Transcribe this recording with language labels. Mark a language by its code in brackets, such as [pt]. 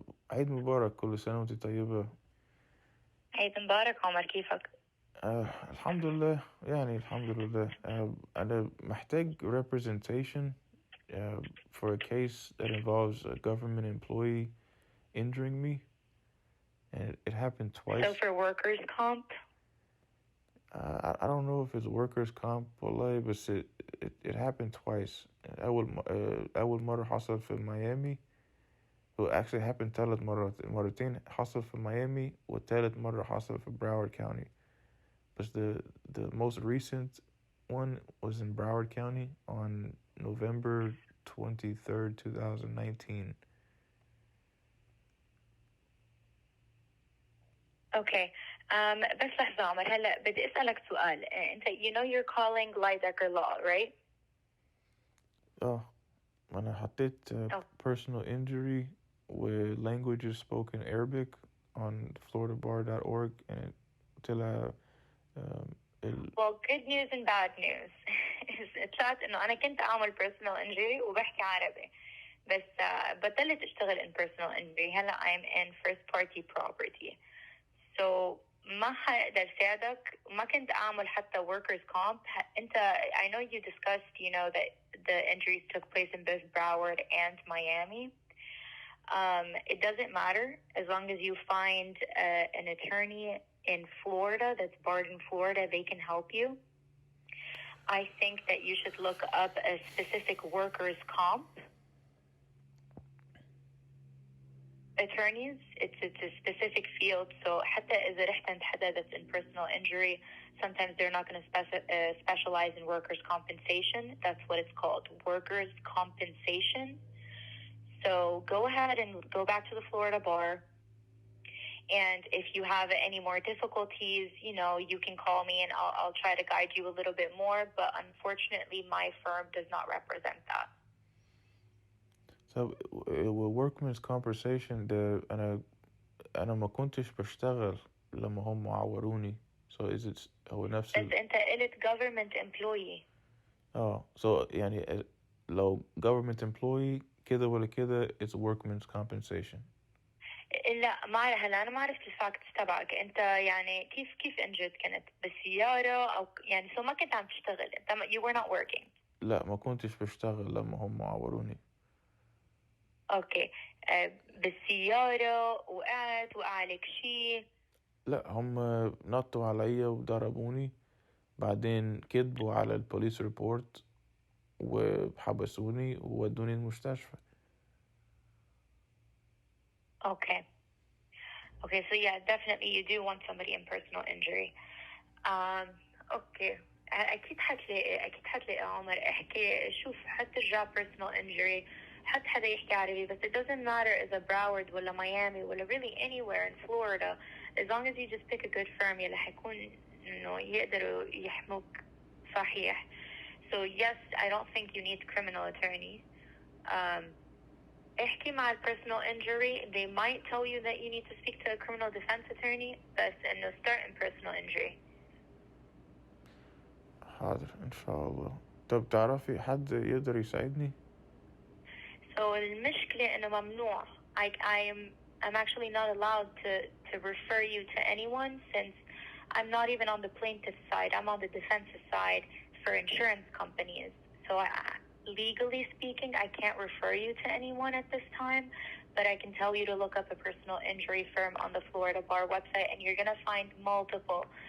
[ar] عيد مبارك كل سنة وانت طيبة. عيد مبارك عمر كيفك؟ الحمد لله يعني الحمد لله. أنا محتاج [en] representation for a case that involves a government employee injuring me. And it happened twice. So for workers' comp? I don't know if it's workers' comp [ar] والله بس [en] it happened twice. [ar] أول مرة حصل في ميامي. [en] Well, actually happened [ar] ثلاث مرتين حصل في ميامي والثالث مرة حصل في Broward County. [en] But the most recent one was in Broward County on November 23rd, 2019. Okay. [ar] بس لحظة عمر هلا بدي أسألك سؤال. أنت [en] you know you're calling Lidecker Law, right? [ar] أنا حطيت [en] personal injury with languages spoken Arabic on floridabar.org and [ar] طلع [en] Well, good news and bad news. [ar] طلعت إنه أنا كنت أعمل personal injury وبحكي عربي. بس بطلت أشتغل [en] in personal injury. [ar] هلا [en] I'm in first party property. [ar] So ما حقدر ساعدك. ما كنت أعمل حتى workers comp. [en] أنت I know you discussed that the injuries took place in both Broward and Miami. It doesn't matter as long as you find an attorney in Florida that's barred in Florida. They can help you. I think that you should look up a specific workers comp attorneys. It's a specific field. So [ar] حتى إذا رحت عند حدا [en] that's in personal injury, sometimes they're not going to specialize in workers' compensation. That's what it's called, workers' compensation. So go ahead and go back to the Florida bar. And if you have any more difficulties, you can call me and I'll try to guide you a little bit more. But unfortunately, my firm does not represent that. So with workman's compensation [ar] أنا ما كنتش بشتغل لما هم عوروني. [en] So is it [ar] هو نفس بس أنت قلت government employee. [en] So [ar] يعني لو [en] government employee [ar] كده ولا كده [en] it's workman's compensation. [ar] لا هلا أنا ما عرفت الفاكتس تبعك. أنت يعني كيف انجد كنت بالسيارة أو يعني سو ما كنت عم تشتغل. أنت [en] you were not working. [ar] لا ما كنتش بشتغل لما هم عوروني. اوكي بالسيارة وقعت وقعلك شيء؟ لا هم نطوا عليا وضربوني بعدين كذبوا على البوليس ريبورت وحبسوني وودوني المستشفى. [en] Okay, so yeah, definitely you do want somebody in personal injury. Okay, [ar] أكيد حتلاقي عمر. احكي شوف حترجع personal injury حدا يحكي عربي. [en] بس it doesn't matter [ar] إذا براورد ولا ميامي ولا [en] really anywhere in Florida, as long as you just pick a good firm [ar] يلي حيكون إنه يقدروا يحموك صحيح. [en] So yes, I don't think you need criminal attorney. [ar] احكي مع personal injury. [en] They might tell you that you need to speak to a criminal defense attorney, [ar] بس إنه [en] start in personal injury. [ar] حاضر إن شاء الله. طب تعرفي حد يقدر يساعدني؟ So المشكلة إنه ممنوع. [en] I'm actually not allowed to refer you to anyone since I'm not even on the plaintiff side. I'm on the defensive side for insurance companies. So legally speaking, I can't refer you to anyone at this time, but I can tell you to look up a personal injury firm on the Florida Bar website, and you're going to find multiple.